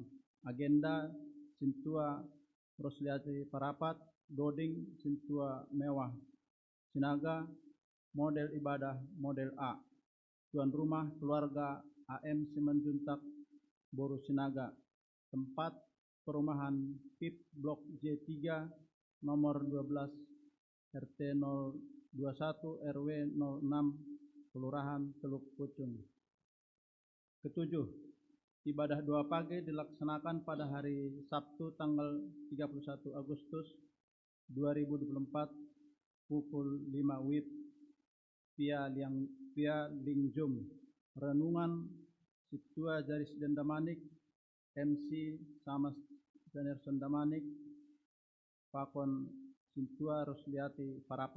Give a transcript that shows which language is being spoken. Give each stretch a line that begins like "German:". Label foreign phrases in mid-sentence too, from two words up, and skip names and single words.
Indonesian: Agenda Sintua Rosliati Parapat, Doding Sintua Mewah, Sinaga model ibadah model A, tuan rumah keluarga AM Simanjuntak Boru Sinaga, tempat perumahan PIP Blok J3 nomor 12 RT 021 RW 06 Kelurahan Teluk Pucung. Ketujuh, ibadah doa pagi dilaksanakan pada hari Sabtu tanggal 31 Agustus 2024 pukul 5 WIB via Lingjum. Renungan Situa Jaris Dendamanik, MC sama Janerson Damanik, Pakon Sintua Rosliati Parapat.